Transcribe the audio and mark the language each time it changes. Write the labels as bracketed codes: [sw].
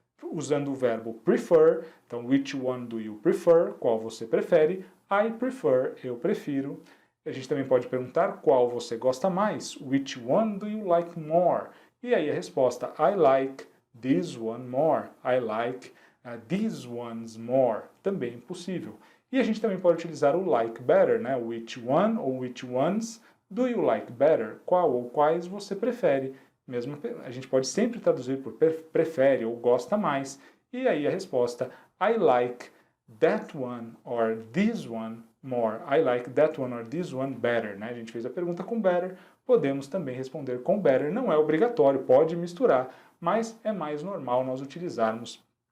[pt] Usando o verbo prefer, então [en] which one do you prefer, [pt] qual você prefere, I prefer, eu prefiro. A gente também pode perguntar qual você gosta mais, [en] which one do you like more? [pt] E aí a resposta, [en] I like this one more, I like these ones more, [pt] também possível. E a gente também pode utilizar o like better, né? [en] Which one ou which ones do you like better? [pt] Qual ou quais você prefere? Mesmo, a gente pode sempre traduzir por prefere ou gosta mais. E aí a resposta, [en] I like that one or this one more. I like that one or this one better, [pt] né? A gente fez a pergunta com better, podemos também responder com better. Não é obrigatório, pode misturar, mas é mais normal nós utilizarmos